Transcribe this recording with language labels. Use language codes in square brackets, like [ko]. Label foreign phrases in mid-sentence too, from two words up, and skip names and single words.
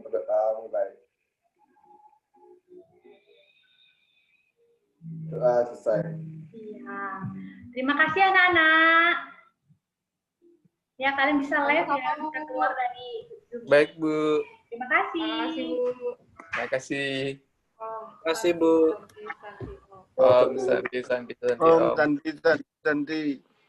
[id] Berdoa mulai. Doa selesai. Iya. Terima kasih anak-anak. Ya, kalian bisa live ya, bisa keluar dari Zoom. Baik, Bu. Terima kasih. Terima kasih, Bu. Terima kasih. Terima kasih, Bu. [sa] Om Santi Santi Santi Om Om. Santi, Santi.